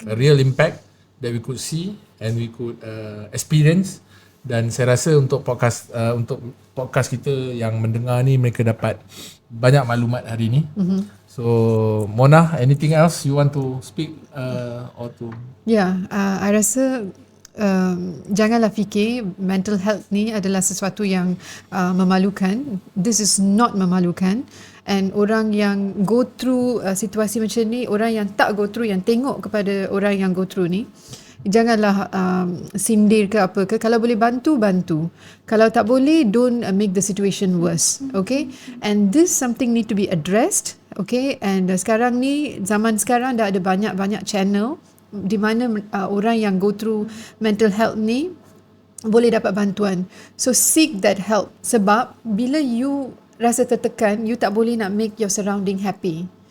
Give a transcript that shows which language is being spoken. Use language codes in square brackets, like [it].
[en] A real impact that we could see and we could experience. [ms] Dan saya rasa untuk podcast kita yang mendengar ni, mereka dapat banyak maklumat hari ni. [en] So Mona, anything else you want to speak or to? I [ms] rasa janganlah fikir mental health ni adalah sesuatu yang memalukan. [en] This is not [ms] memalukan. [en] And [ms] orang yang [en] go through [ms] situasi macam ni, orang yang tak go through, yang tengok kepada orang yang go through ni, janganlah sindir ke apa ke. Kalau boleh bantu, bantu. Kalau tak boleh, [en] don't make the situation worse. Okay? And this something need to be addressed. Okay? And [ms] sekarang ni, zaman sekarang dah ada banyak-banyak channel di mana orang yang [en] go through [ms] mental health ni boleh dapat bantuan. [en] So seek that help. [ms] Sebab bila [en] you [ms] rasa tertekan, [en] you [ms] tak boleh nak [en] make your surrounding happy.